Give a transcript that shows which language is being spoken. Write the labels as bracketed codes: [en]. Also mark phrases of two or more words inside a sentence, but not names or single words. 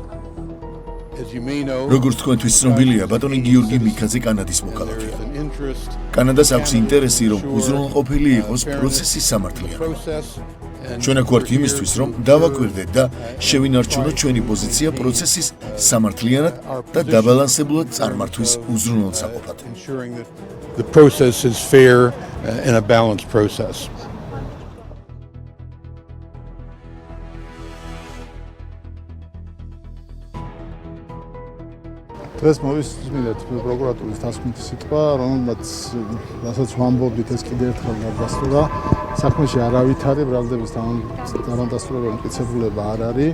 [ka] როგორც თქვენთვის ცნობილია, ბატონი გიორგი მიქაძე კანადის მოქალაქეა. კანადას აქვს ინტერესი, რომ უზრუნველყოფილი იყოს პროცესის სამართლიანობა. ჩვენ აქ ვართ იმისთვის, რომ დავაკვირდეთ და შევინარჩუნოთ ჩვენი პოზიცია პროცესის სამართლიანად და დაბალანსებულად წარმართვის უზრუნველსაყოფად. [en] The process is fair and a balanced process. [ka] დღეს მოვისმინეთ პროკურატურის დასკვნითი სიტყვა, რასაც ვამბობდით, ეს კიდევ ერთხელ გადასწრა. საქმეში არავითარი ბრალდების დამადასტურებელი მტკიცებულება არ არის.